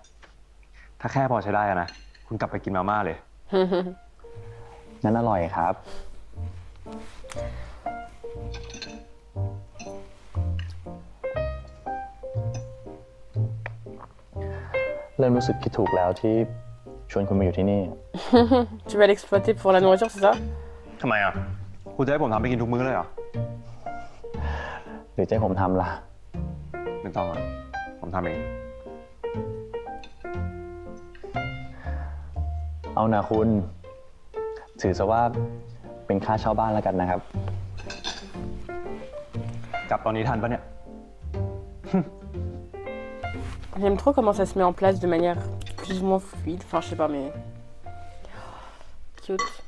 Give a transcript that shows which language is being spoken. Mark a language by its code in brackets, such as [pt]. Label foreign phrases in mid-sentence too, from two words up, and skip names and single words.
[th] ถ้าแค่พอใช้ได้อะนะ คุณกลับไปกินมาม่าเลย นั้นอร่อยครับ เริ่มรู้สึกคิดถูกแล้วที่ชวนคุณมาอยู่ที่นี่ [fr] Tu vas l'exploiter pour la nourriture, c'est ça? [th] ทำไมอ่ะ คุณจะให้ผมทำไปกินทุกมื้อเลยเหรอ หรือจะให้ผมทำล่ะ ไม่ต้องอ่ะ ผมทำเอง เอานะคุณ ถือซะว่าเป็นค่าเช่าบ้านแล้วกันนะครับ กลับตอนนี้ทันปะเนี่ย [fr] J'aime trop comment ça se met en place de manière plus ou moins fluide. Enfin, je sais pas, mais cute.